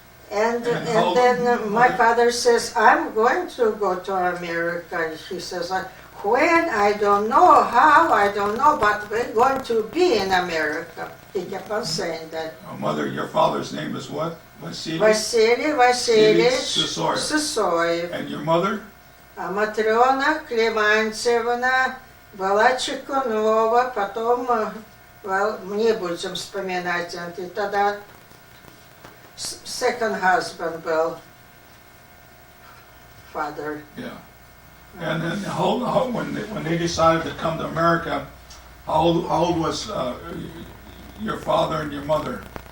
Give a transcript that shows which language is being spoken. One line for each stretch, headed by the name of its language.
English: And then my father says, I'm going to go to America. He says, when? I don't know. How? I don't know. But we're going to be in America. He kept on saying that. Mother, your father's name is what? Vasily
Russian: Сысоев.
English: And your mother?
Russian: Матрена Климанцевна была Чекунова. Потом, не будем вспоминать. И тогда
English: second husband
Russian: был
English: father. Yeah. And then when they decided to come to America, how old was your father and your mother?